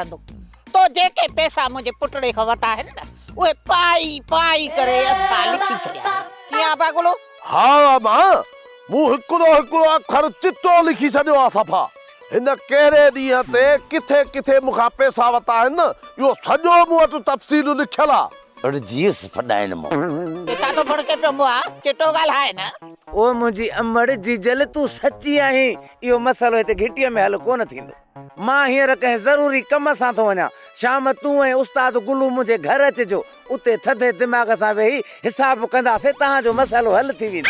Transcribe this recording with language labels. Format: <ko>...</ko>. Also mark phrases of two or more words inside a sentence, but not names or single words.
<sd>तो जेके पैसा मुंहिंजे पुटड़े खां वरिता आहिनि न उहे पाई पाई करे असां लिखी छॾिया कीअं पागलो? हाँ मां मूं हिकिड़ो हिकिड़ो अखर चिट्टो लिखी छॾियो आहे सफ़ा। हिन कहिड़े ॾींहं ते किथे किथे मूंखां पैसा वरिता आहिनि इहो सॼो मूं वटि तफ़सील लिखियल आहे। अरे जीअस फॾाइनि मो केता तो फड़के पियो मुआ चिट्टो ॻाल्हाए न। ओ मुंहिंजी अमड़ जीजल तूं सची आहीं। इहो मसइलो हिते घिटीअ में हल कोन थींदो। मां हींअर कंहिं ज़रूरी कम सां थो वञा। शाम तूं ऐं उस्ताद गुलू मुंहिंजे घर अचिजो। उते थधे दिमाग़ सां वेही हिसाब कंदासीं तव्हांजो मसइलो हल थी वेंदो।</sd>